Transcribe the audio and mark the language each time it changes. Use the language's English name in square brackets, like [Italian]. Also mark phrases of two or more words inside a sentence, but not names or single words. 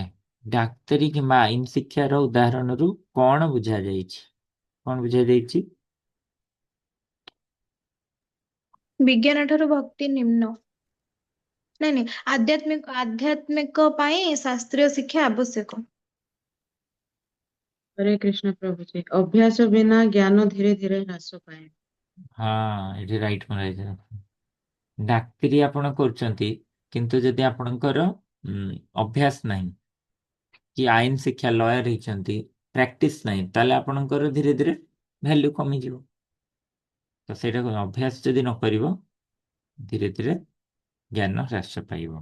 [Odia] ଡାକ୍ତରୀ କିମ୍ବା ଆଇନ ଶିକ୍ଷାର ଉଦାହରଣରୁ କ'ଣ ବୁଝାଯାଇଛି? କ'ଣ ବୁଝାଯାଇଛି? ବିଜ୍ଞାନ ଠାରୁ ଭକ୍ତି ନିମ୍ନ। ନାଇଁ ଆଧ୍ୟାତ୍ମିକ ପାଇଁ ଶାସ୍ତ୍ରୀୟ ଶିକ୍ଷା ଆବଶ୍ୟକ। [Hindi] हरे कृष्ण प्रभु जी। अभ्यास बिना ज्ञान धीरे धीरे ह्रास पाए। [Odia] ହଁ, ଏଠି ରାଇଟ୍ ମରାଯାଇଛି। ଡାକ୍ତରୀ ଆପଣ କରୁଛନ୍ତି, କିନ୍ତୁ ଯଦି ଆପଣଙ୍କର ଅଭ୍ୟାସ ନାହିଁ କି ଆଇନ ଶିକ୍ଷା ଲୟର ହେଇଛନ୍ତି, ପ୍ରାକ୍ଟିସ ନାହିଁ, ତାହେଲେ ଆପଣଙ୍କର ଧୀରେ ଧୀରେ ଭ୍ୟାଲ୍ୟୁ କମିଯିବ। ତ ସେଇଟା ଅଭ୍ୟାସ ଯଦି ନ କରିବ ଧୀରେ ଧୀରେ ଜ୍ଞାନ ହ୍ରାସ ପାଇବ।